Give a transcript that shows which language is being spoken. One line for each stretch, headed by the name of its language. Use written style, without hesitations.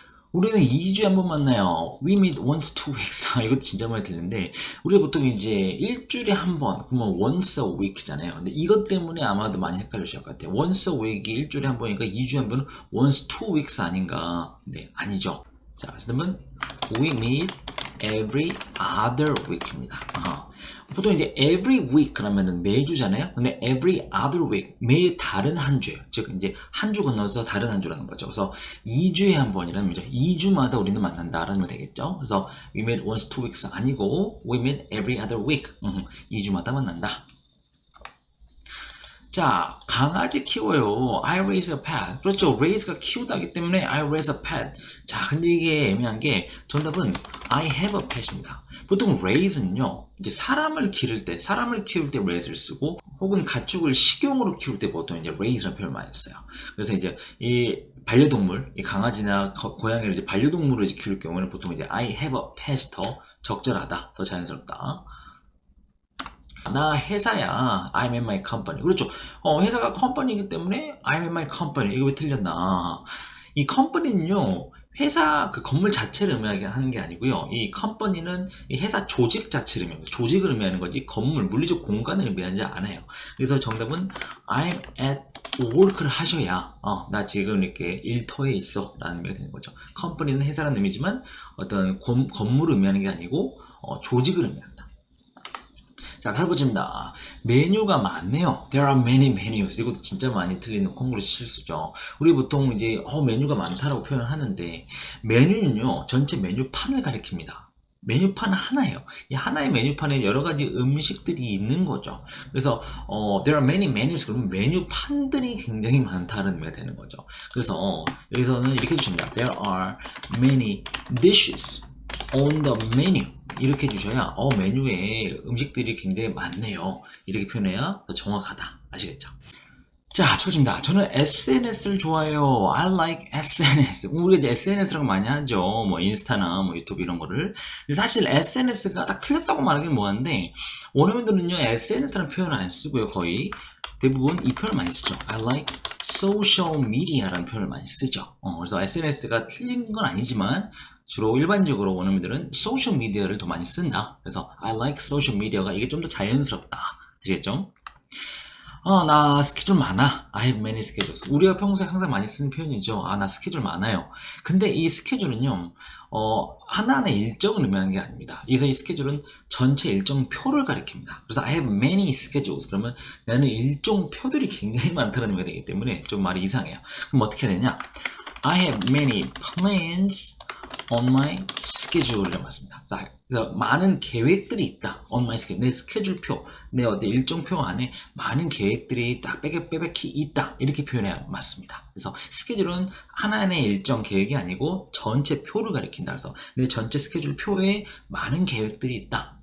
Korean: 우리는 2주에 한 번 만나요.
English: We meet once 2 weeks.
Korean: 이것도 진짜 많이 들리는데 우리가 보통 이제 일주일에 한 번, 그러면 once a week잖아요. 근데 이것 때문에 아마도 많이 헷갈리실 것 같아요. once a week이 일주일에 한 번이니까 2주에 한 번은 once 2 weeks 아닌가? 네, 아니죠. 자, 그러면 we meet every other week입니다. 보통 이제 every week 그러면은 매주잖아요. 근데 every other week 매일 다른 한 주예요. 즉 이제 한 주 건너서 다른 한 주라는 거죠. 그래서 2주에 한 번이라는 거죠. 2주마다 우리는 만난다라는 거 되겠죠.
English: 그래서 we meet once 2 weeks
Korean: 아니고
English: we meet every other week.
Korean: 2주마다 만난다. 자, 강아지 키워요.
English: I raise a pet.
Korean: 그렇죠.
English: raise가
Korean: 키우다기 때문에
English: I raise a pet.
Korean: 자, 근데 이게 애매한 게 정답은
English: I have a pet
Korean: 입니다. 보통 raise는요, 이제 사람을 키울 때 raise를 쓰고, 혹은 가축을 식용으로 키울 때 보통 이제 raise라는 표현을 많이 써요. 그래서 이제 이 반려동물, 이 강아지나 고양이를 이제 반려동물로 이제 키울 경우는 보통 이제
English: I have a pet
Korean: 이 더 적절하다, 더 자연스럽다. 나 회사야.
English: I'm in my company. 그렇죠. 회사가 컴퍼니이기 때문에 I'm in my company.
Korean: 이거 왜 틀렸나? 이 컴퍼니는요, 회사 그 건물 자체를 의미하는 게 아니고요. 이 컴퍼니는 이 회사 조직 자체를 의미합니다. 조직을 의미하는 거지 건물, 물리적 공간을 의미하지 않아요. 그래서 정답은
English: I'm at work
Korean: 를 하셔야 나 지금 이렇게 일터에 있어 라는 의미가 되는 거죠. 컴퍼니는 회사라는 의미지만 어떤 건물을 의미하는 게 아니고 조직을 의미합니다. 자, 다섯 번째입니다. 메뉴가 많네요.
English: There are many menus.
Korean: 이것도 진짜 많이 틀리는 콩그레스 실수죠. 우리 보통 이제 메뉴가 많다라고 표현을 하는데 메뉴는요, 전체 메뉴판을 가리킵니다. 메뉴판 하나예요. 이 하나의 메뉴판에 여러 가지 음식들이 있는 거죠. 그래서
English: there are many menus
Korean: 그러면 메뉴판들이 굉장히 많다는 의미가 되는 거죠. 그래서 여기서는 이렇게 해주십니다.
English: There are many dishes on the menu.
Korean: 이렇게 해주셔야 메뉴에 음식들이 굉장히 많네요. 이렇게 표현해야 더 정확하다. 아시겠죠? 자, 첫 번째입니다. 저는 SNS를 좋아해요.
English: I like SNS.
Korean: 우리가 이제 SNS라고 많이 하죠. 뭐 인스타나 뭐 유튜브 이런 거를. 근데 사실 SNS가 딱 틀렸다고 말하기는 뭐한데 원어민들은요 SNS라는 표현을 안 쓰고요. 거의 대부분 이 표현을 많이 쓰죠.
English: I like social media
Korean: 라는 표현을 많이 쓰죠. 그래서 SNS가 틀린 건 아니지만 주로 일반적으로 원어민들은 소셜 미디어를 더 많이 쓴다. 그래서
English: I like social media
Korean: 가 이게 좀 더 자연스럽다. 아시겠죠? 나 스케줄 많아.
English: I have many schedules.
Korean: 우리가 평소에 항상 많이 쓰는 표현이죠. 나 스케줄 많아요. 근데 이 스케줄은요, 하나하나 일정을 의미하는 게 아닙니다. 그래서 이 스케줄은 전체 일정표를 가리킵니다.
English: 그래서 I have many schedules.
Korean: 그러면 나는 일정표들이 굉장히 많다는 의미가 되기 때문에 좀 말이 이상해요. 그럼 어떻게 해야 되냐?
English: I have many plans on my schedule이라고 했습니다.
Korean: 그래서 많은 계획들이 있다.
English: on my schedule.
Korean: 내 스케줄표, 내 어떤 일정표 안에 많은 계획들이 딱 빼빼빼빼히 있다. 이렇게 표현해야 맞습니다. 그래서 스케줄은 하나의 일정 계획이 아니고 전체 표를 가리킨다. 그래서 내 전체 스케줄 표에 많은 계획들이 있다.